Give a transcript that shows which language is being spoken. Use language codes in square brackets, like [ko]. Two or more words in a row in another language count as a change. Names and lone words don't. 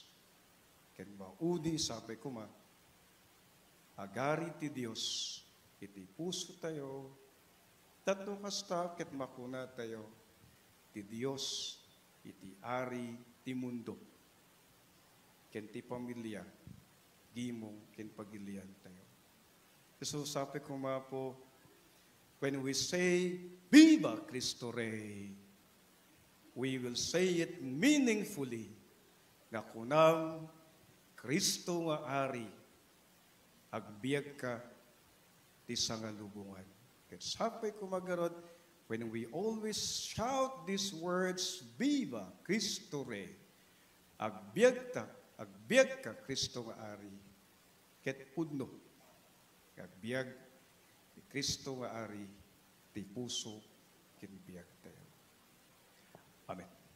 [ilo] Ken maudi sapay kuma, agari ti Dios, iti puso tayo, tatlo kasta ket makuna tayo, ti Dios, iti ari ti mundo, ken ti pamilya, gimong ken pagilian tayo. [tl] So sabi ko po, [en] when we say, [es] Viva Cristo Rey, [en] we will say it meaningfully, [ilo] nga kunang Kristo nga ari, agbiag ka ti sangalubungan. Ket sapay kumagarod, [en] when we always shout these words, [es] Viva Cristo Rey, [ilo] agbiag ka Kristo nga ari, ket pudno, agbiag ti Kristo nga ari, ti puso, kinbiag tayo. Amen.